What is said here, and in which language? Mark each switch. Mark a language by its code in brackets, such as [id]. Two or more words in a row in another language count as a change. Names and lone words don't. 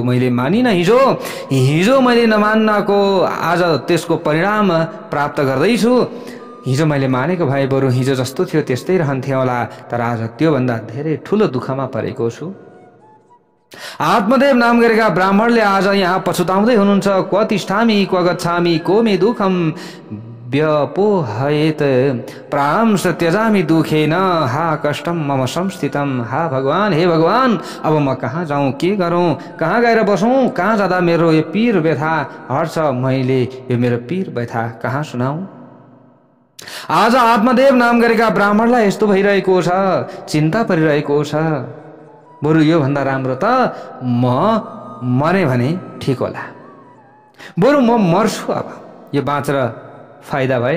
[ne] मैले मानिनँ हिजो मैले नमान्नको आज त्यसको परिणाम प्राप्त गर्दैछु। हिजो मैले मानेको भए बरु हिजो जस्तो थियो त्यस्तै रहन्थे होला, तर आज त्योभन्दा धेरै ठुलो दुःखमा परेको छु। आत्मदेव नाम गरेका ब्राह्मणले आज यहाँ पछुताउँदै हुनुहुन्छ। [sa] क्व तिष्ठामि क्व गच्छामि को मे दुःखम व्यपोहयेत प्रांश त्यजामि दुखेन हा कष्टम मम संस्थितम। [ne] हा भगवान, हे भगवान, अब म कहाँ जाऊँ, के गरौँ, कहाँ गएर बसौँ, कहाँ जाँदा मेरो यो पीर व्यथा हट्छ, मैले यो मेरो पीर व्यथा कहाँ सुनाऊँ। आज आत्मदेव नाम गरेका ब्राह्मणलाई यस्तो भइरहेको छ, चिन्ता परिरहेको छ। बरु यो भन्दा राम्रो त म मरे भने ठिक होला, बरु म मर्छु, अब यो बाँचेर फाइदा भएन।